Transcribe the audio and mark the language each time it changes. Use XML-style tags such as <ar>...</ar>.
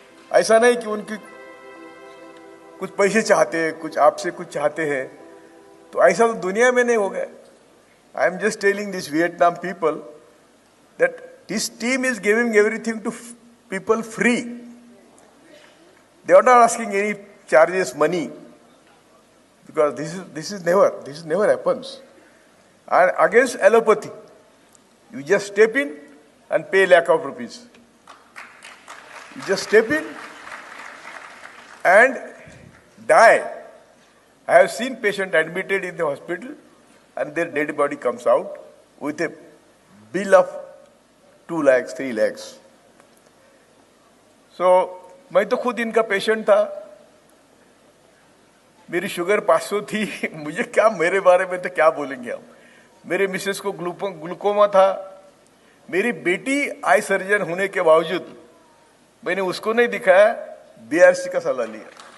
<hi>ऐसा नहीं कि उनकी कुछ पैसे चाहते हैं, कुछ आपसे कुछ चाहते हैं, तो ऐसा तो दुनिया में नहीं होगा।</hi> <en>I am just telling this Vietnam people that this team is giving everything to people free. They are not asking any charges, money, because this is never happens. And against allopathy, you just step in and pay lakh of rupees. You just step in and die. I have seen patient admitted in the hospital and their dead body comes out with a bill of 2 lakhs, 3 lakhs.</en> <hi>So, मैं तो खुद इनका patient था, मेरी sugar 500 थी, मुझे क्या, मेरे बारे में तो क्या बोलेंगे आप। मेरे मिसेस को ग्लूकोमा था, मेरी बेटी आई सर्जन होने के बावजूद मैंने उसको नहीं दिखाया, बीआरसी का सलाह लिया।</hi>